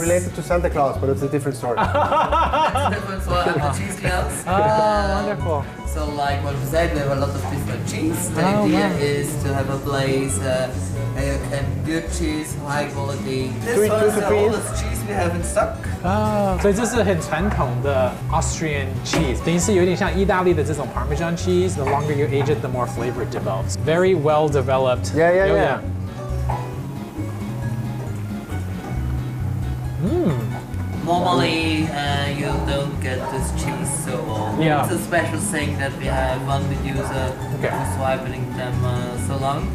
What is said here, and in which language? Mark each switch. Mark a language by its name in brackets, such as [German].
[English] related to Santa Claus, but it's a different story. That's different for the cheese clouds. Wonderful. So like what we said, we have a lot of different cheese. The idea is to have a place where you can good cheese, high quality. This one is the oldest cheese we have in stock. [Chinese] 所以这是很传统的 Austrian cheese， 等于是有点像意大利的这种 Parmesan cheese. [English] The longer you age it, the more flavor it develops. Very well developed. Yeah. Normally, you don't get this cheese so old. Yeah. It's a special thing that we have one user who's ripening them so long.